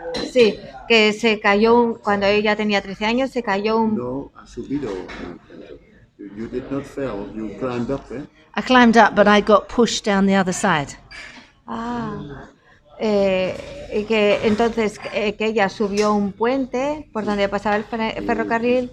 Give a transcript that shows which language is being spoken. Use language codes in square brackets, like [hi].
[es] Sí, que se cayó cuando ella tenía 13 años, se cayó un... No, ha subido. [en] You did not fall, you climbed up, eh? I climbed up, but I got pushed down the other side. [es] Que entonces que ella subió un puente por donde pasaba el ferrocarril